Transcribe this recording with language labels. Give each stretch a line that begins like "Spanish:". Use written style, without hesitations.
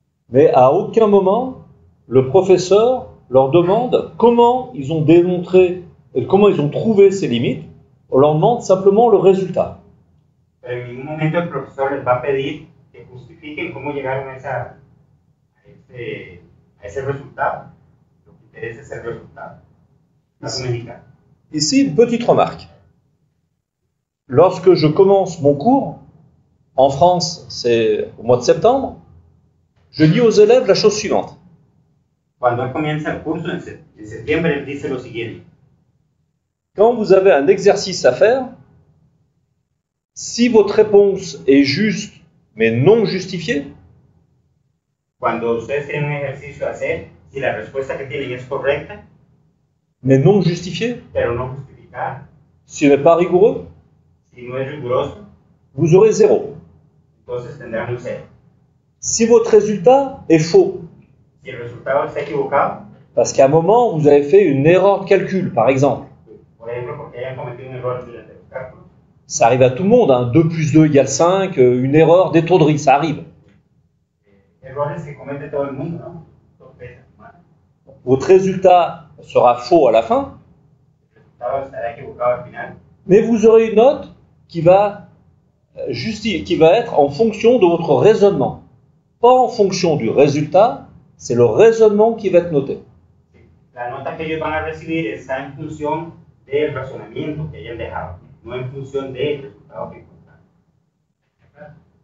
French: Mais à aucun moment, le professeur leur demande comment ils ont démontré, comment ils ont trouvé ces limites. On leur demande simplement le résultat.
Spanish: Pero en ningún momento el profesor les va a pedir que justifiquen cómo llegaron a ese resultado. Lo que interesa es el resultado. Caso mexicano.
French: Ici, une petite remarque. Lorsque je commence mon cours, en France, c'est au mois de septembre, je dis aux élèves la chose suivante.
Spanish: Cuando él comienza el curso en septiembre, él dice lo siguiente.
French: Quand vous avez un exercice à faire, si votre réponse est juste mais non justifiée,
Spanish: Cuando ustedes tienen un ejercicio a hacer, si la respuesta que tienen es correcta,
French: mais non justifiée,
Spanish: pero no justificada,
French: si n'est pas rigoureux,
Spanish: si no es riguroso,
French: vous aurez 0.
Spanish: entonces tendrán un 0.
French: Si votre résultat est faux,
Spanish: Si el resultado está equivocado,
French: parce qu'à un moment, vous avez fait une erreur de calcul, par exemple,
Spanish: por ejemplo, porque hayan cometido un error durante los cálculos,
French: ça arrive à tout le monde, hein, 2 plus 2 égale 5, une erreur d'étourderie, ça arrive.
Spanish: errores que comete todo el mundo, ¿no? Sorpresas humanas.
French: Votre résultat sera faux à la fin,
Spanish: El resultado estará equivocado al final,
French: mais vous aurez une note qui va être en fonction de votre raisonnement. Pas en fonction du résultat, c'est le raisonnement qui va être noté.
Spanish: la nota que ellos van a recibir está en función del razonamiento que hayan dejado, no en función del resultado que encontraron.